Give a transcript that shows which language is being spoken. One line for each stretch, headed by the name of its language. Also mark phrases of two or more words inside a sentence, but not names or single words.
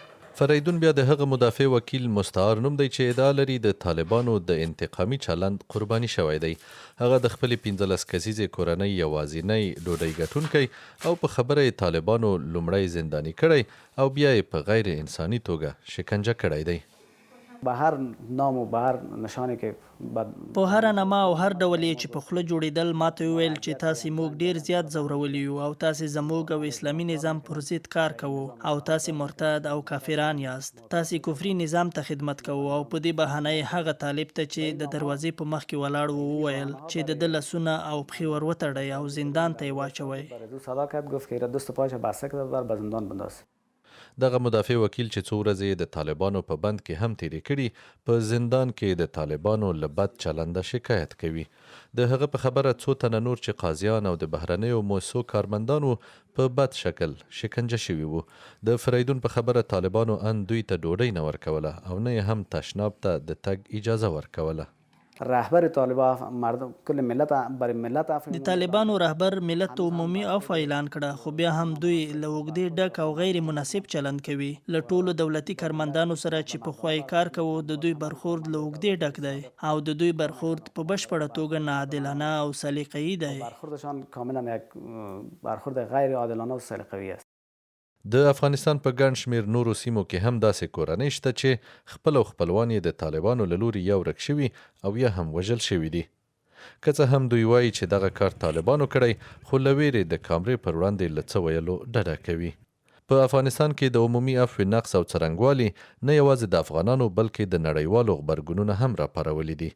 Pashto: فریدون بیا د هغه مدافع وکیل مستعار نوم دی چې ادعا لري د طالبانو د انتقامي چلند قرباني شوی دی. هغه د خپلې 15 کسیزې کورنۍ یوازینی ډوډۍ ګټونکی او په خبره یې طالبانو لومړی زنداني کړی او بیا یې په غیر انساني توګه شکنجه کړی دی.
Persian: به هر نام و به هر نشانی که
Pashto: په هر نامه او هر ډول یې چې په خوله جوړېدل ماته وویل چې تاسې موږ ډیر زیات ځورولي یو او تاسې زموږ او اسلامي نظام پر ضد کار کوو او تاسې مرتد او کافران یاست. تاسې کفري نظام ته خدمت کوو او په دې بهانه یې هغه طالب ته چې د دروازې په مخ کې ولاړ و وویل چې د ده لاسونه او پښې ور وتړئ او زندان ته یې واچوئ.
Persian: برای صدا کرد گفت که دست و پایش بسته کرد و به زندان بنداز.
Pashto: دغه مدافع وکیل چې څو ورځې د طالبانو په بند کې هم تیرې کړي، په زندان کې د طالبانو له بد چلنده شکایت کوي. د هغه په خبره څو تنه نور چې قاضیان او د بهرنیو مؤسسو کارمندانو په بد شکل شکنجه شوي وو. د فریدون په خبره طالبانو ان دوی ته ډوډۍ نه ورکوله او نه یې هم تشناب ته د تګ اجازه ورکوله.
Persian: رهبر طالبان مردم کل ملت برای ملت
Pashto: د طالبانو رهبر ملت ته عمومي عفو اعلان کړه، خو بیا هم دوی له اوږدې ډک او غیر مناسب چلند کوي. له ټولو دولتي کارمندانو سره چې پخوا یې کار کوو د دوی برخورد له اوږدې ډک دی او د دوی برخورد په بشپړه توګه ناعادلانه او سلیقه‌ای دی.
Persian: برخوردشان کاملا یک برخورد غیر عادلانه و سلیقه‌ای است.
Pashto: د افغانستان په ګڼ شمیر نورو سیمو کې هم داسې کورنۍ شته چې خپل او خپلوان یې د طالبانو له لوري یا ورک شوي او یا هم وژل شوي دي. که څه هم دوی وایي چې دغه کار طالبانو کړی، خو له ویرې د کامرې پر وړاندې له څه ویلو ډډه کوي. په افغانستان کې د عمومي عفو نقص او څرنګوالي نه یوازې د افغانانو بلکې د نړیوالو غبرګونونه هم راپارولي دي.